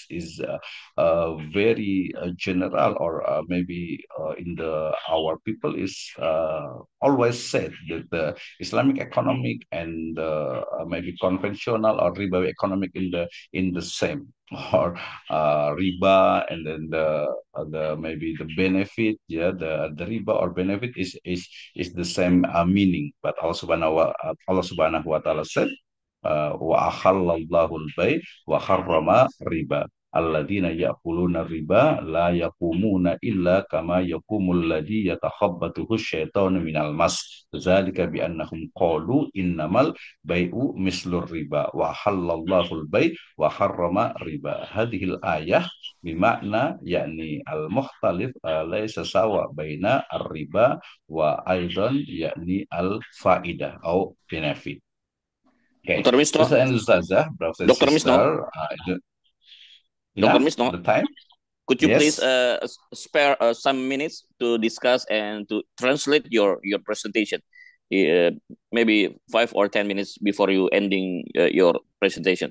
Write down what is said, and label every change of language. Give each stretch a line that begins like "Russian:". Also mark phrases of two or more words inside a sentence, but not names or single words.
English: is very general, or maybe in the our people is always said that the Islamic economic and maybe conventional or riba economic in the same, or riba and then the maybe the benefit, yeah, the riba or benefit is the same meaning. But Allah
Arabic: سبحانه وتعالى
English: said,
Arabic: وأحل الله البيع وحرم الربا. الذين يأكلون الربا لا يقومون إلا كما يقوم الذي يتخبطه الشيطان من المس. ذلك بأنهم قالوا إنما البيع مثل الربا وأحل الله البيع وحرم الربا. هذه الآية بمعنى يعني المختلف ليس سواء بين الربا وأيضا يعني الفائدة atau benefit.
English: Okay, Dr. Misno, Ustaz and Ustazah, brothers and Dr. Misno, sister, Dr. enough Misno, the time? could you please Yes. spare some minutes to discuss and to translate your presentation? Maybe 5 or 10 minutes before you ending your presentation.